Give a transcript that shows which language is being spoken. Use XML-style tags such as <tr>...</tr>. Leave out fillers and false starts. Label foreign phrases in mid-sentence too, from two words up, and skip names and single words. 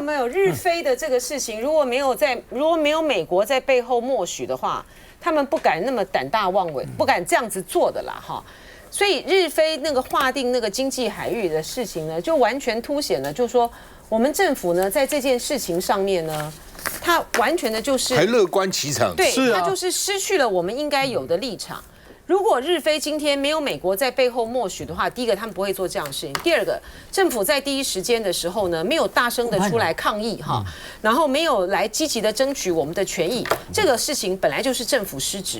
<zh>有沒有日菲的這個事情？如果沒有美國在背後默許的話，他們不敢那麼膽大妄為，不敢這樣子做的啦哈。所以日菲那個劃定那個經濟海域的事情呢，就完全凸顯了，就是說我們政府呢在這件事情上面呢。他完全的就是還樂觀其成，對，他就是失去了我們應該有的立場。如果日菲今天沒有美國在背後默許的話，第一個他們不會做這樣的事情，第二個政府在第一時間的時候呢，沒有大聲的出來抗議哈，然後沒有來積極的爭取我們的權益，這個事情本來就是政府失職。</zh>